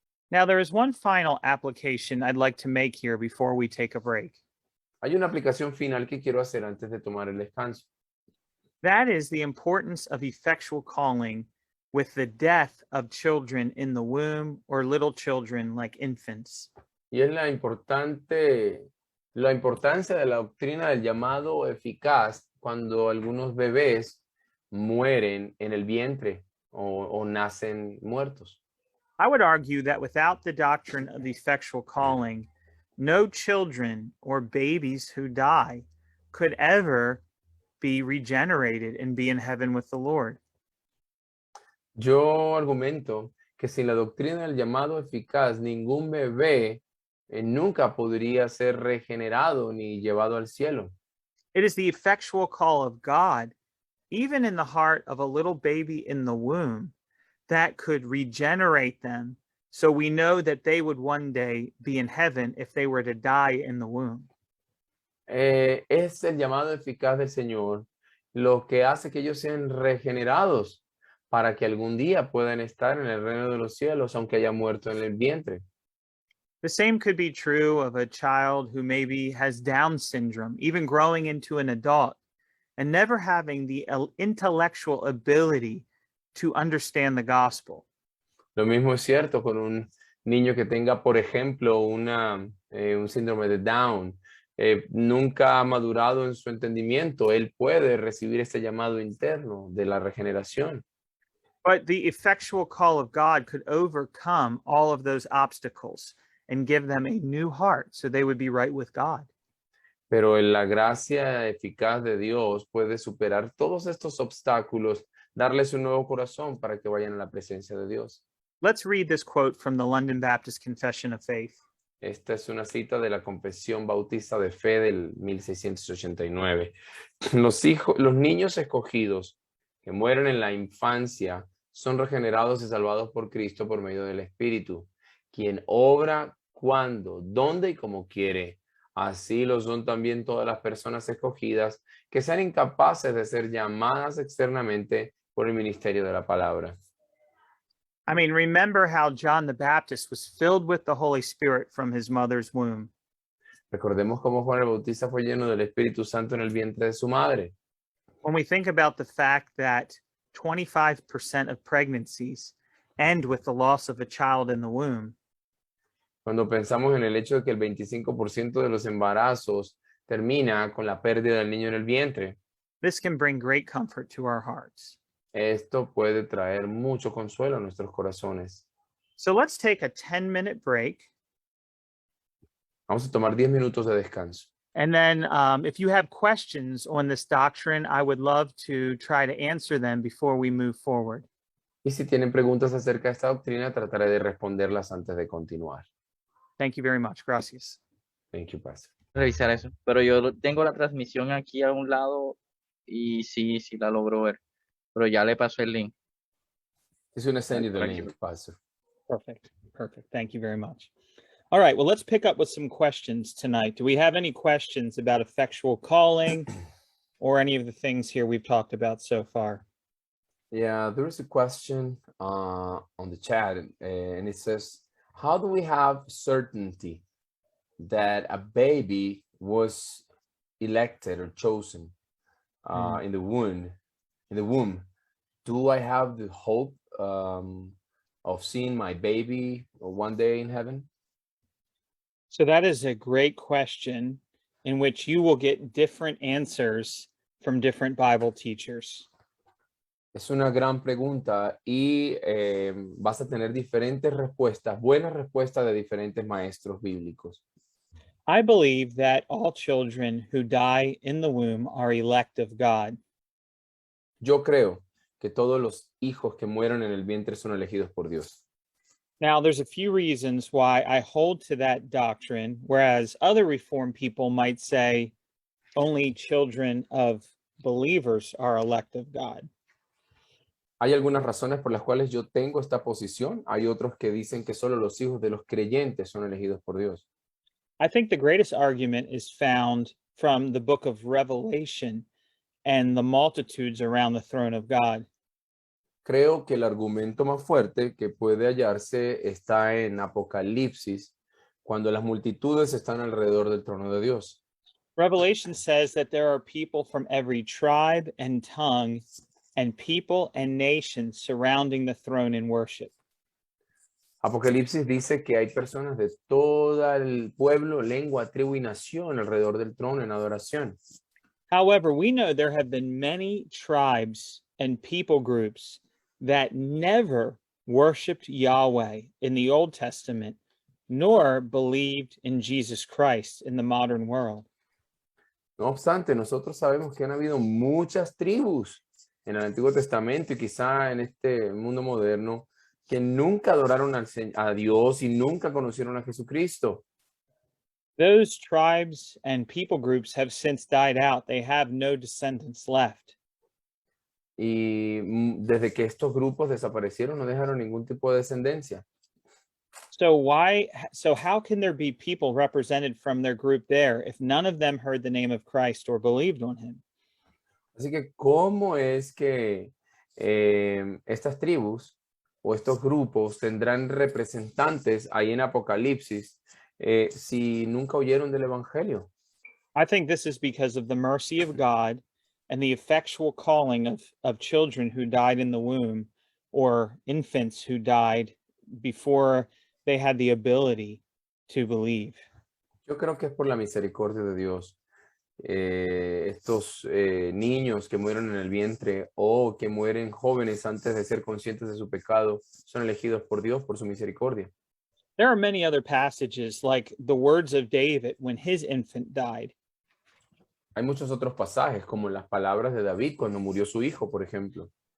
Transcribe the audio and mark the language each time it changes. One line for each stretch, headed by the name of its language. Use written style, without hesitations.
English: Now, there is one final application I'd like to make here before we take a break.
Spanish: Hay una aplicación final que quiero hacer antes de tomar el descanso.
English: That is the importance of effectual calling with the death of children in the womb or little children like infants.
Spanish: Y es la importancia de la doctrina del llamado eficaz cuando algunos bebés mueren en el vientre o nacen muertos.
English: I would argue that without the doctrine of effectual calling, no children or babies who die could ever be regenerated and be in heaven with the Lord.
Spanish: Yo argumento que sin la doctrina del llamado eficaz, ningún bebé nunca podría ser regenerado ni llevado al cielo.
English: It is the effectual call of God, even in the heart of a little baby in the womb, that could regenerate them. So we know that they would one day be in heaven if they were to die in the womb.
Spanish: Es el llamado eficaz del Señor lo que hace que ellos sean regenerados para que algún día puedan estar en el reino de los cielos, aunque haya muerto en el vientre.
English: The same could be true of a child who maybe has Down syndrome, even growing into an adult and never having the intellectual ability to understand the gospel.
Spanish: Lo mismo es cierto con un niño que tenga, por ejemplo, un síndrome de Down. Nunca ha madurado en su entendimiento. Él puede recibir este llamado interno de la regeneración.
English: But the effectual call of God could overcome all of those obstacles and give them a new heart so they would be right with God.
Spanish: Pero la gracia eficaz de Dios puede superar todos estos obstáculos, darles un nuevo corazón para que vayan a la presencia de Dios.
English: Let's read this quote from the London Baptist Confession of Faith.
Spanish: Esta es una cita de la Confesión Bautista de Fe del 1689. Los niños escogidos que mueren en la infancia son regenerados y salvados por Cristo por medio del Espíritu, quien obra cuando, dónde y como quiere. Así lo son también todas las personas escogidas que sean incapaces de ser llamadas externamente por el ministerio de la palabra.
English: I mean, remember how John the Baptist was filled with the Holy Spirit from his mother's womb.
Spanish: Recordemos cómo Juan el Bautista fue lleno del Espíritu Santo en el vientre de su madre.
English: When we think about the fact that 25% of pregnancies end with the loss of a child in the womb,
Spanish: Cuando pensamos en el hecho de que el 25% de los embarazos termina con la pérdida del niño en el vientre,
English: this can bring great comfort to our hearts.
Spanish: esto puede traer mucho consuelo a nuestros corazones.
English: So let's take a 10-minute break.
Spanish: Vamos a tomar 10 minutos de descanso.
English: And then if you have questions on this doctrine, I would love to try to answer them before we move forward.
Spanish: Y si tienen preguntas acerca de esta doctrina, trataré de responderlas antes de continuar.
English: Thank you very much.
Spanish: Gracias.
English: Thank you, Pastor.
Spanish: Revisar eso. Pero yo tengo la transmisión aquí a un lado y sí la logro ver. Pero ya le paso el link. Es una
English: send you the Thank you. link, Pastor. Perfect. Thank you very much. All right. Well, let's pick up with some questions tonight. Do we have any questions about effectual calling or any of the things here we've talked about so far? Yeah, there is a question on the chat, and it says, how do we have certainty that a baby was elected or chosen in the womb? Do I have the hope of seeing my baby one day in heaven? So that is a great question in which you will get different answers from different Bible teachers.
Spanish: Es una gran pregunta y vas a tener diferentes respuestas, buenas respuestas de diferentes maestros bíblicos.
English: I believe that all children who die in the womb are elect of God.
Spanish: Yo creo que todos los hijos que mueran en el vientre son elegidos por Dios.
English: Now, there's a few reasons why I hold to that doctrine, whereas other Reformed people might say only children of believers are elect of God.
Spanish: Hay algunas razones por las cuales yo tengo esta posición. Hay otros que dicen que solo los hijos de los creyentes son elegidos por Dios.
English: I think the greatest argument is found from the book of Revelation and the multitudes around the throne of God.
Spanish: Creo que el argumento más fuerte que puede hallarse está en Apocalipsis, cuando las multitudes están alrededor del trono de Dios.
English: Revelation says that there are people from every tribe and tongue and people and nations surrounding the throne in worship.
Spanish: Apocalipsis dice que hay personas de todo el pueblo, lengua, tribu y nación alrededor del trono en adoración.
English: However, we know there have been many tribes and people groups that never worshiped Yahweh in the Old Testament, nor believed in Jesus Christ in the modern world.
Spanish: No obstante, nosotros sabemos que han habido muchas tribus en el Antiguo Testamento y quizá en este mundo moderno que nunca adoraron a Dios y nunca conocieron a Jesucristo.
English: Those tribes and people groups have since died out. They have no descendants left.
Spanish: Y desde que estos grupos desaparecieron no dejaron ningún tipo de descendencia.
English: So how can there be people represented from their group there if none of them heard the name of Christ or believed on him?
Spanish: Así que, ¿cómo es que estas tribus o estos grupos tendrán representantes ahí en Apocalipsis si nunca oyeron del Evangelio?
English: I think this is because of the mercy of God and the effectual calling of children who died in the womb or infants who died before they had the ability to believe.
Spanish: Yo creo que es por la misericordia de Dios. Estos niños que mueren en el vientre o que mueren jóvenes antes de ser conscientes de su pecado son elegidos por Dios por su misericordia.
English: There are many other passages like the words of David when his infant died.
Spanish: Hay muchos otros pasajes como las palabras de David cuando murió su hijo, por ejemplo.